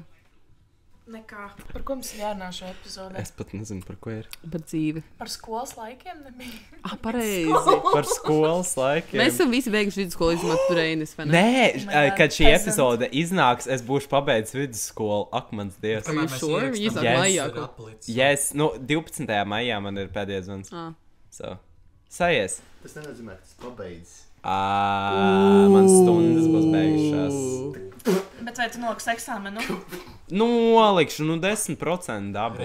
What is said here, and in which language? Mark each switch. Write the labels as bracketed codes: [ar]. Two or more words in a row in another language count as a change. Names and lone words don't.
[lv] Nekā. Par ko mums ir jārunā šajā epizodē? Es pat nezinu, par ko ir. Par dzīvi. Par skolas laikiem nebija. Pareizi. Par skolas laikiem. Mēs esam visi beiguši vidusskolu izmantot turēnis, vai ne? Nē, [en] Oh my God, [lv] kad šī peasant. epizode iznāks, es būšu pabeidzis vidusskolu. Ak, mans dievs. [en] Are you sure? [lv] Iznāk Yes. maijā kaut. Yes, nu, 12. maijā man ir pēdējais zvans. So, sajies. Tas nenozīmē, ka tas pabeidzis. Man stundas būs beigušās. Bet vai tu noliks eksāmenu? Nolikšu, 10% dabu.